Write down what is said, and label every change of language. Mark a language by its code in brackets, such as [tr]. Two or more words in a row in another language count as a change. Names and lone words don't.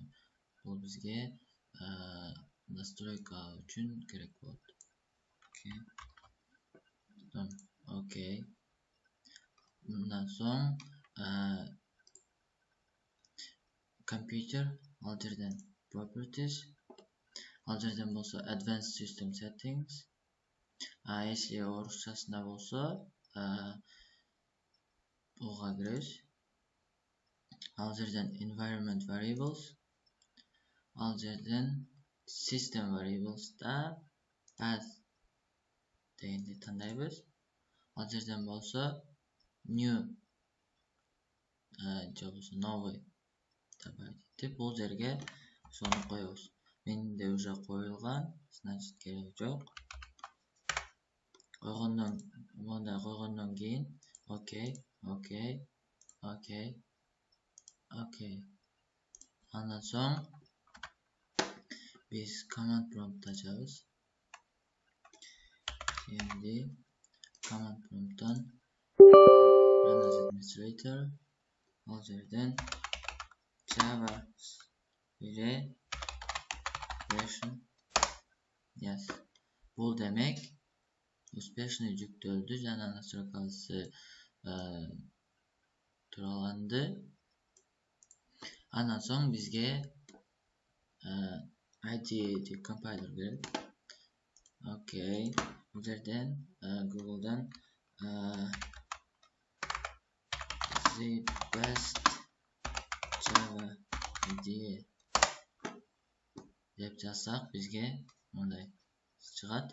[ky] Бул бизге настройка үчүн керек болот. Окей. Мындан соң computer, ал жерден properties, ал жерден болсо [en] advanced system settings. [ky] Если орусчасында болсо буга киребиз. Ал жерден [en] environment variables, [ky] ал жерден [en] system variables'та [ky] path дегенди тандайбыз. Ал жерден болсо new же болбосо [ru] новый добавить [ky] этип бул жерге ошону коебуз. Менде уже коюлган, значит кереги жок. Койгондон кийин окей. Андан соң биз [en] command prompt [ky] ачабыз. [en] Endi command prompt'tan run as administrator, [ky] ал жерден [en] Java version yes. [ky] Бул демек успешный жүктөлдү жана настройкасы тураланды. Андан соң бизге [en] IDE compiler [ky] керек. Окей. Бул жерден Google'дан [en] the best Java IDE [ky] деп жазсак бизге мындай чыгат.